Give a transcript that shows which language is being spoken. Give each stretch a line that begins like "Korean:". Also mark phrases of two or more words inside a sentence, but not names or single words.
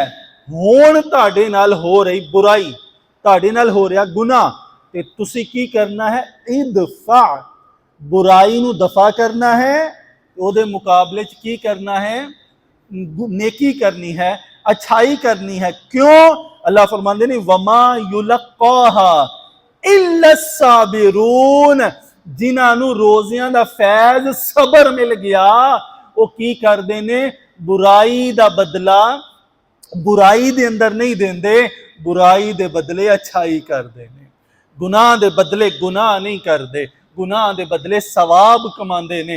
Punjabi: ਹੁਣ ਤੁਹਾਡੇ ਨਾਲ ਹੋ ਰਹੀ ਬੁਰਾਈ, ਤੁਹਾਡੇ ਨਾਲ ਹੋ ਰਿਹਾ ਗੁਨਾਹ, ਤੇ ਤੁਸੀਂ ਕੀ ਕਰਨਾ ਹੈ, ਇਦਫ਼ਾ, ਬੁਰਾਈ ਨੂੰ ਦਫ਼ਾ ਕਰਨਾ ਹੈ, ਓਹਦੇ ਮੁਕਾਬਲੇ 'ਚ ਕੀ ਕਰਨਾ ਹੈ, ਨੇਕੀ ਕਰਨੀ ਹੈ, ਅੱਛਾਈ ਕਰਨੀ ਹੈ। ਕਿਉਂ? ਅੱਲਾਹ ਫ਼ਰਮਾਂਦੇ ਨੇ
Arabic: وما يلقاها إلا الصابرون,
Punjabi: ਜਿਨ੍ਹਾਂ ਰੋਜ਼ਿਆਂ ਦਾ ਫ਼ੈਜ਼ ਸਬਰ ਮਿਲ ਗਿਆ, ਉਹ ਕੀ ਕਰਦੇ ਨੇ, ਬੁਰਾਈ ਦਾ ਬਦਲਾ ਬੁਰਾਈ ਦੇ ਅੰਦਰ ਨਹੀਂ ਦਿੰਦੇ, ਬੁਰਾਈ ਦੇ ਬਦਲੇ ਅੱਛਾਈ ਕਰਦੇ ਨੇ, ਗੁਨਾਹ ਦੇ ਬਦਲੇ ਗੁਨਾਹ ਨਹੀਂ ਕਰਦੇ, ਗੁਨਾਹ ਦੇ ਬਦਲੇ ਸਵਾਬ ਕਮਾਂਦੇ ਨੇ।